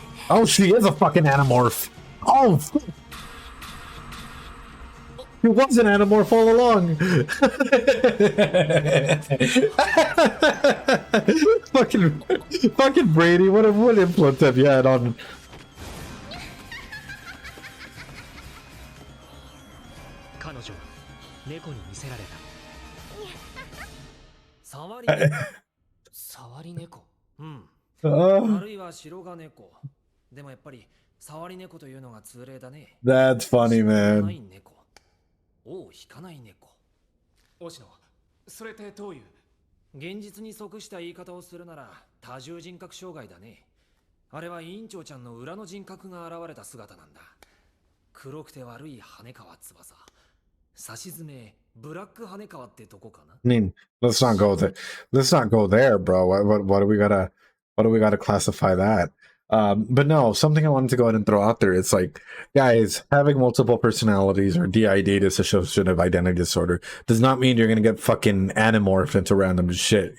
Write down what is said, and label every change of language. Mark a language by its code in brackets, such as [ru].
[en] Oh, she is a fucking Animorph. Oh, he was an Animorph all along. fucking Brady, what influence have you had on? [ja] 彼女は猫に見せられた。触り猫。うん。あるいは白髪猫。でもやっぱり触り猫というのが通例だね。 [en] That's funny, man. [ja] 尾を引かない猫。押野、それってどういう？現実に即した言い方をするなら多重人格障害だね。あれは委員長ちゃんの裏の人格が現れた姿なんだ。黒くて悪い羽川翼。差し詰めブラック羽川ってとこかな。 [en] I mean, let's not go there. Let's not go there, bro. What do we gotta classify that? But no, something I wanted to go ahead and throw out there. It's like, guys, having multiple personalities or DID, dissociative identity disorder, does not mean you're gonna get fucking animorphed into random shit.